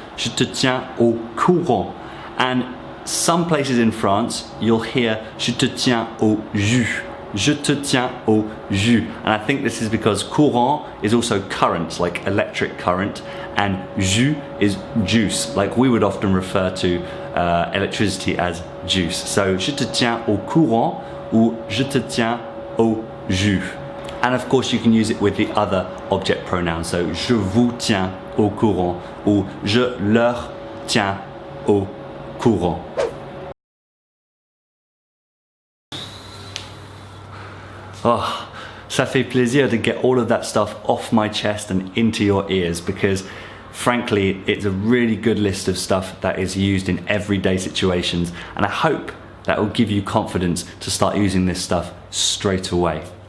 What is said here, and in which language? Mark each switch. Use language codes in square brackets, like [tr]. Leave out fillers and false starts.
[fr] Je te tiens au courant. [en] And some places in France, you'll hear [fr] je te tiens au jus. Je te tiens au jus. [en] And I think this is because courant is also current, like electric current, and jus is juice, like we would often refer to electricity as juice. [fr] So je te tiens au courant ou je te tiens au jus. [en] And of course you can use it with the other object pronouns. [fr] So je vous tiens au courant ou je leur tiens au courant. Oh, ça fait plaisir [en] to get all of that stuff off my chest and into your ears, because frankly, it's a really good list of stuff that is used in everyday situations, and I hope that will give you confidence to start using this stuff straight away.